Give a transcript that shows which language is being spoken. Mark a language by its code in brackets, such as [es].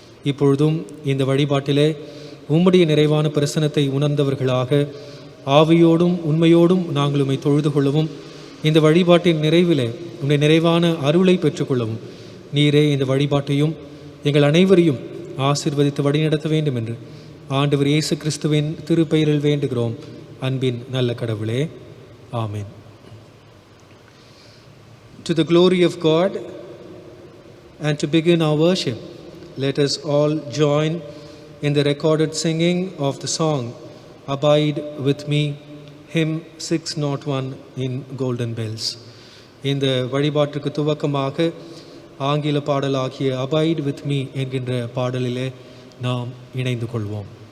[ta] இப்பொழுதும் இந்த வழிபாட்டிலே உம்முடைய நிறைவான பிரசனத்தை உணர்ந்தவர்களாக ஆவியோடும் உண்மையோடும் நாங்கள் உம்மை தொழுது கொள்ளவும், இந்த வழிபாட்டின் நிறைவிலே உம்முடைய நிறைவான அருளை பெற்றுக்கொள்ளவும் நீரே இந்த வழிபாட்டையும் எங்கள் அனைவரையும் ஆசீர்வதித்து வழிநடத்த வேண்டும் என்று ஆண்டவர் இயேசு கிறிஸ்துவின் திருப்பெயரில் வேண்டுகிறோம் அன்பின் நல்ல கடவுளே, ஆமென். [en] To the glory of God and to begin our worship, let us all join in the recorded singing of the song Abide with Me, hymn 601 in Golden Bells. [ta] இந்த வழிபாட்டுக்கு துவக்கமாக ஆங்கில பாடலாகிய Abide with Me என்கின்ற பாடலிலே நாம் இணைந்து கொள்வோம்.